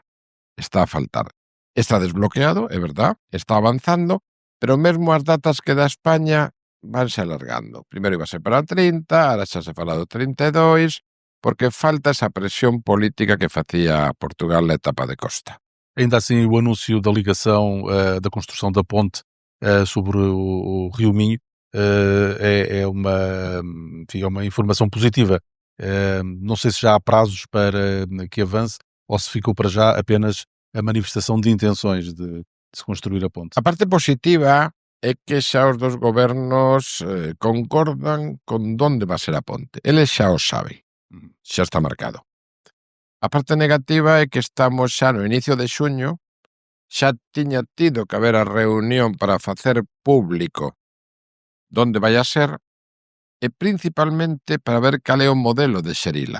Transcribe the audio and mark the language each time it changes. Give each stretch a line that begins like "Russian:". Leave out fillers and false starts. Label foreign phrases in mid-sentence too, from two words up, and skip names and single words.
Galician: Está desbloqueado, é verdad, está avanzando, pero mesmo as datas que dá España vanse alargando. Primeiro iba a ser para 30, ahora xa se fala do 32, porque falta esa presión política que facía Portugal na etapa de Costa.
Portuguese: Ainda assim, o anúncio da ligação, da construção da ponte sobre o Rio Minho é uma informação positiva. Não sei se já há prazos para que avance ou se ficou para já apenas a manifestação de intenções de se construir a ponte.
Galician: A parte positiva é que xa os dos gobernos concordan con onde vai ser a ponte. Eles xa o saben, xa está marcado. A parte negativa é que estamos xa no inicio de xuño, xa tiña tido que haber a reunión para facer público onde vai a ser, e principalmente para ver cal é o modelo de xerila.